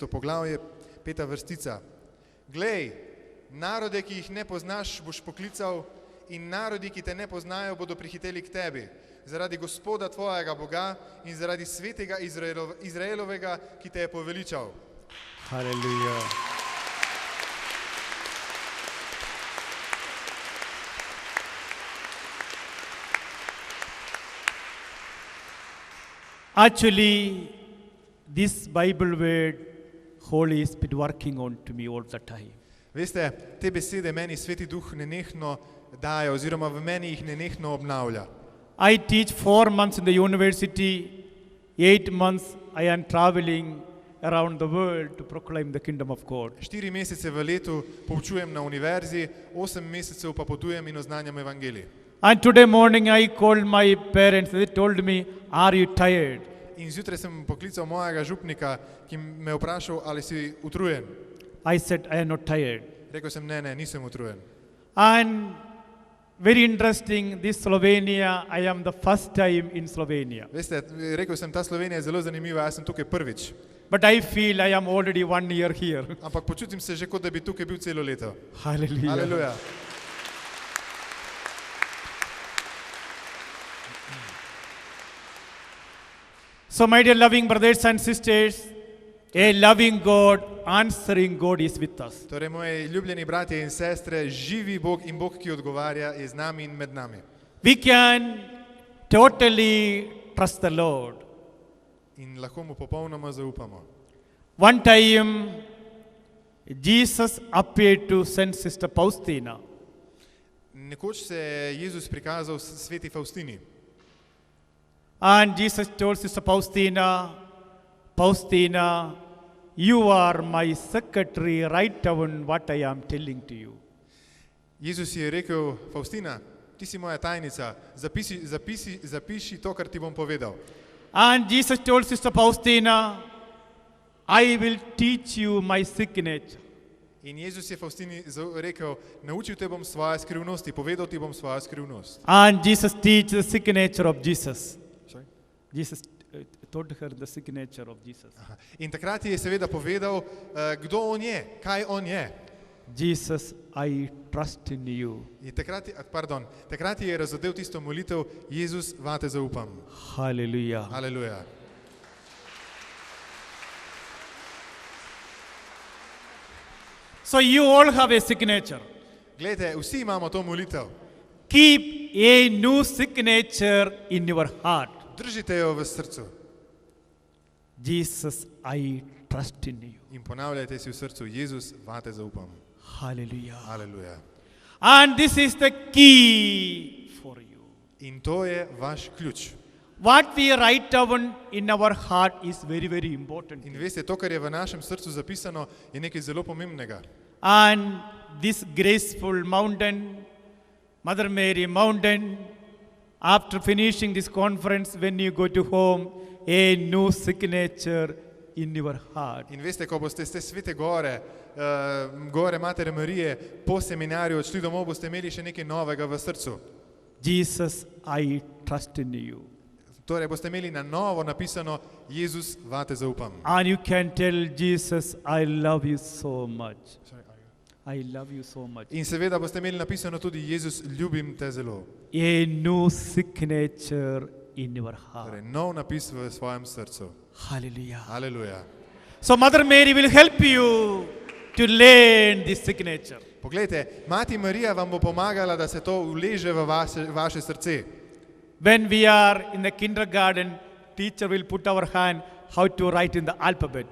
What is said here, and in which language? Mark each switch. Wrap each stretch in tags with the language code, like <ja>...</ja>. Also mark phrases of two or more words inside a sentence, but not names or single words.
<sl>poglavje, 5. vrstica. Glej, narode, ki jih ne poznaš, boš poklical in narodi, ki te ne poznajo, bodo prihiteli k tebi. Zaradi Gospoda tvojega Boga in zaradi svetega Izraelovega, ki te je poveličal.</sl> <en>Hallelujah. Actually, this Bible word, Holy Spirit working on to me all the time.</en> <sl>Veste, te besede meni Sveti Duh nenehno daje oziroma v meni jih nenehno obnavlja.</sl> <en>I teach 4 months in the university, 8 months I am traveling around the world to proclaim the kingdom of God.</en> <sl>4 mesece v letu poučujem na univerzi, 8 mesecev pa potujem in oznanjam evangelij.</sl> <en>And today morning I called my parents, they told me, are you tired?</en> <sl>In zjutraj sem poklical mojega župnika, ki me je vprašal, ali si utrujen.</sl> <en>I said, I am not tired.</en> <sl>Rekel sem, ne, nisem utrujen.</sl> <en>And very interesting, this Slovenia, I am the first time in Slovenia.</en> <sl>Veste, rekel sem, ta Slovenija je zelo zanimiva, jaz sem tukaj prvič.</sl> <en>But I feel I am already 1 year here.</en> <sl>Ampak počutim se že, kot da bi tukaj bil celo leto.</sl> <en>Hallelujah.</en> <sl>Aleluja.</sl> <en>So my dear loving brothers and sisters, a loving God, answering God is with us.</en> <sl>Torej, moji ljubljeni bratje in sestre, živi Bog in Bog, ki odgovarja, je z nami in med nami.</sl> <en>We can totally trust the Lord.</en> <sl>In lahko mu popolnoma zaupamo.</sl> <en>One time, Jesus appeared to Saint Sister Faustina.</en> <sl>Nekoč se je Jezus prikazal sveti Faustini.</sl> <en>And Jesus told Sister Faustina, Faustina, you are my secretary, write down what I am telling to you.</en> <sl>Jezus je rekel, Faustina, ti si moja tajnica, zapiši to, kar ti bom povedal.</sl> <en>And Jesus told Sister Faustina, I will teach you my signature.</en> <sl>In Jezus je Faustini rekel, naučil te bom svoje skrivnosti, povedal ti bom svojo skrivnost.</sl> <en>And Jesus teach the signature of Jesus. Sorry? Jesus told her the signature of Jesus.</en> <sl>In takrat je seveda povedal, kdo on je, kaj on je.</sl> <en>Jesus, I trust in you.</en> <sl>In takrat je razodel tisto molitev, Jezus, vate zaupam.</sl> <en>Hallelujah.</en> <sl>Aleluja.</sl> <en>So you all have a signature.</en> <sl>Glejte, vsi imamo to molitev.</sl> <en>Keep a new signature in your heart.</en> <sl>Držite jo v srcu</sl> <en>Jesus, I trust in you.</en> <sl>in ponavljajte si v srcu, Jezus, vate zaupam.</sl> <en>Hallelujah.</en> <sl>Aleluja.</sl> <en>And this is the key for you.</en> <sl>In to je vaš ključ.</sl> <en>What we write down in our heart is very, very important.</en> <sl>In veste, to, kar je v našem srcu zapisano, je nekaj zelo pomembnega.</sl> <en>And this graceful mountain, Mother Mary Mountain, after finishing this conference, when you go to home, a new signature in your heart.</en> <sl>In veste, ko boste z te svete gore, gore Matere Marije, po seminarju odšli domov, boste imeli še nekaj novega v srcu.</sl> <en>Jesus, I trust in you.</en> <sl>Torej boste imeli na novo napisano, Jezus, vate zaupam.</sl> <en>And you can tell Jesus, I love you so much. I love you so much.</en> <sl>In seveda boste imeli napisano tudi, Jezus, ljubim te zelo.</sl> <en>A new signature in your heart.</en> <sl>Torej, nov napis v svojem srcu.</sl> <en>Hallelujah.</en> <sl>Aleluja.</sl> <en>So Mother Mary will help you to learn this signature.</en> <sl>Poglejte, Mati Marija vam bo pomagala, da se to uleže v vaše srce.</sl> <en>When we are in the kindergarten, teacher will put our hand how to write in the alphabet.</en>